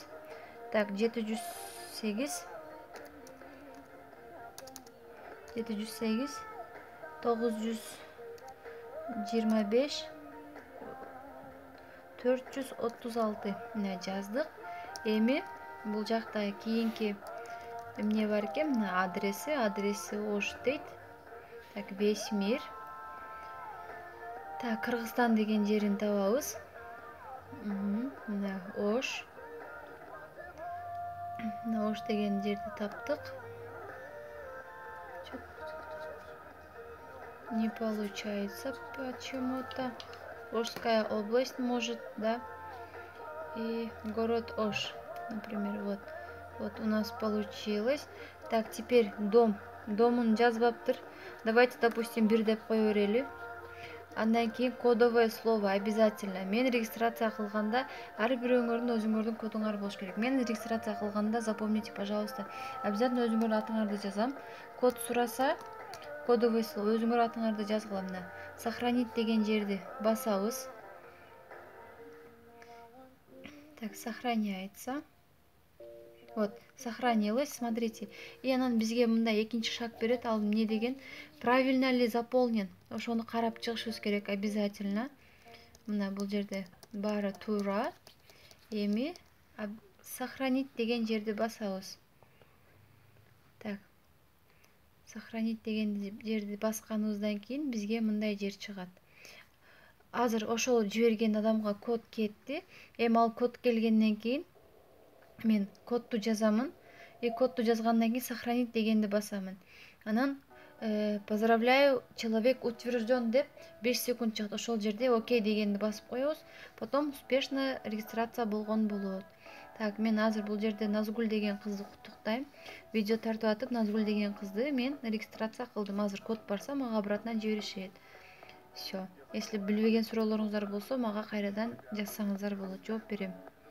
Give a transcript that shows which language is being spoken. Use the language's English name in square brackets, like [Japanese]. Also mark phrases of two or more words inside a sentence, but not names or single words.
[Kyrgyz] Так, 708 925 436 мына жаздык. Эми бул жакта кийинки эмне бар экен? Мына адреси Ош дейт. [Russian] Так, весь мир. Так, [Kyrgyz] Кыргызстан деген жерин табабыз. Мына Ош. Мына Ош деген жерди таптык. [Russian] Не получается почему-то. Ошская область, может, да? И город Ош, например, вот. Вот у нас получилось. Так, теперь дом. [Kyrgyz] Домун жазбаптыр. [Russian] Давайте, допустим, [Kyrgyz] бир деп кое берели. Андан кийин [Russian] кодовое слово обязательно. [Kyrgyz] Мен регистрация кылганда ар бирөөңөрдүн өзүңөрдүн кодуңар болуш керек. Мен регистрация кылганда, [Russian] запомните, пожалуйста, обязательно [Kyrgyz] өзүңөрдүн атыңарды жазам. Код сураса, [Russian] кодовое слово [Kyrgyz] өзүңөр атыңарды жазгыла. Мына сохранить деген жерди басабыз. [Russian] Так, сохраняется. Вот, сохранилось, смотрите. [Kyrgyz] И анан бизге мындай экинчи шаг берет. Ал эмне деген? [Russian] Правильно ли заполнен? [Kyrgyz] Ошону карап чыгышыбыз керек обязательно. Мына бул жерде баары туура. Эми сохранить деген жерди басабыз. [Russian] Так. [Kyrgyz] Сохранить деген жерди басканыбыздан кийин бизге мындай жер чыгат. Азыр ошол жиберген адамга код кетти. Эми ал код келгенден кийин мен кодду жазамын. Кодду жазгандан кийин сохранить дегенди басамын. Анан [Russian] поздравляю, человек утвержден [Kyrgyz] деп 5 секунд чыгат. Ошол жерде окей дегенди басып коебуз. [Russian] Потом успешно [Kyrgyz] регистрация болгон болот. Так, мен азыр бул жерде Назгүл деген кызды куттуктайм. Видео тартып атып, Назгүл деген кызды мен регистрация кылдым. Азыр код барса, мага обратно жиберишет. [Russian] Все. [Kyrgyz] Если билбеген суроолоруңуздар болсо, мага кайрадан жазсаңыздар болот, жооп берем.